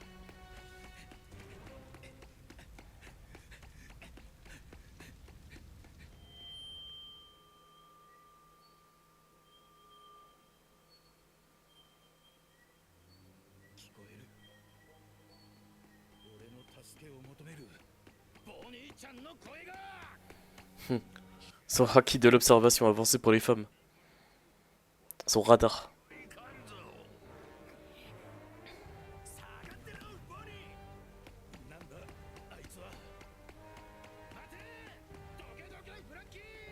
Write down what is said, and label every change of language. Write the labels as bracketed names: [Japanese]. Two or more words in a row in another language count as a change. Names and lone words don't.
[Japanese] 聞こえる俺の助けを求めるボニーちゃんの声が [French] Son haki de l'observation avancée pour les femmes. son radar. [Japanese] 下がってろボニー。なんだあいつは。待てどけどけフランキー。